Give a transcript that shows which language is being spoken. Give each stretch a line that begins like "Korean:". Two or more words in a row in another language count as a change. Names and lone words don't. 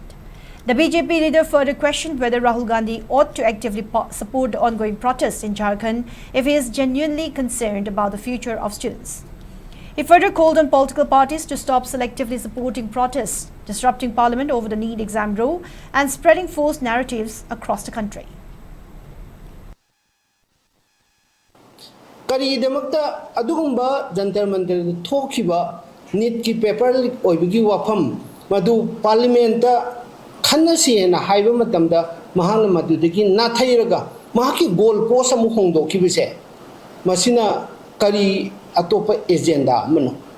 English: The BJP leader further questioned whether Rahul Gandhi ought to actively support the ongoing protests in Jharkhand if he is genuinely concerned about the future of students. He further called on political parties to stop selectively supporting protests, disrupting parliament over the NEET exam row, and spreading false narratives across the country.
Manipuri: Karidamakta adugumba Jantar Mantar thokiba NEET ki
English: paper leak
Manipuri: oibigi wafam madu parliamenta Khanasi na haiba matamda mahang madudagi nathairaga mahaki
English: goal post
Manipuri: amu hongdokibise masina kari atopa agenda mano